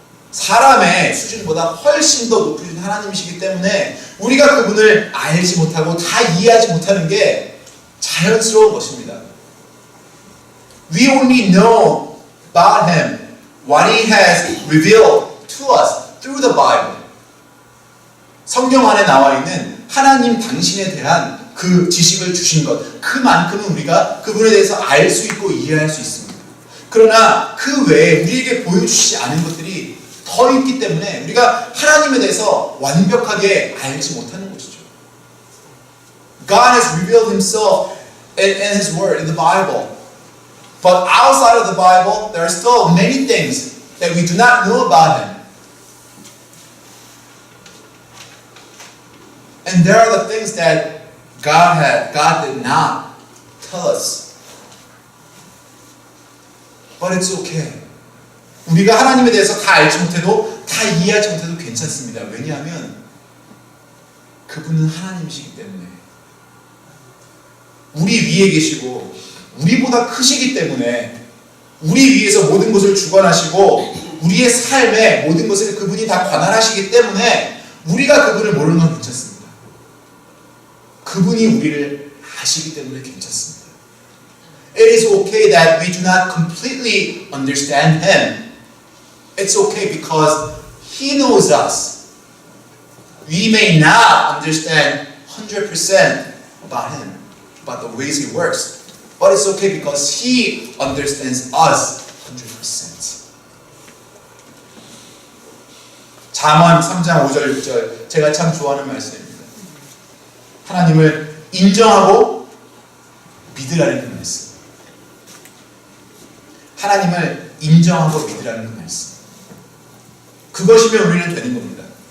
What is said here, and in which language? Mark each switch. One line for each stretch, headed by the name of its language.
Korean: 사람의 수준보다 훨씬 더 높으신 하나님이시기 때문에 우리가 그분을 알지 못하고 다 이해하지 못하는 게 자연스러운 것입니다.
English: We only know about Him what He has revealed to us through the Bible.
Korean: 성경 안에 나와 있는 하나님 당신에 대한 그 지식을 주신 것, 그만큼은 우리가 그분에 대해서 알 수 있고 이해할 수 있습니다. 그러나 그 외에 우리에게 보여주시지 않은 것들이 더 있기 때문에 우리가 하나님에 대해서 완벽하게 알지 못하는 것이죠.
English: God has revealed Himself in His Word, in the Bible. But outside of the Bible, there are still many things that we do not know about Him. And there are the things that God did not tell us. But it's okay.
Korean: 우리가 하나님에 대해서 다 알지 못해도, 다 이해하지 못해도 괜찮습니다. 왜냐하면 그분은 하나님이시기 때문에. 우리 위에 계시고 우리보다 크시기 때문에 우리 위에서 모든 것을 주관하시고 우리의 삶에 모든 것을 그분이 다 관할하시기 때문에 우리가 그분을 모르는 건 괜찮습니다. 그분이 우리를 아시기 때문에 괜찮습니다.
English: It is okay that we do not completely understand Him. It's okay because He knows us. We may not understand 100% about Him, about the ways He works. But it's okay because He understands us 100%.
Korean: 잠언 3장 5절 6절 제가 참 좋아하는 말씀입니다. 하나님을 인정하고 믿으라는 그 말씀. 하나님을 인정하고 믿으라는 그 말씀. 그것이면 우리는 되는 겁니다.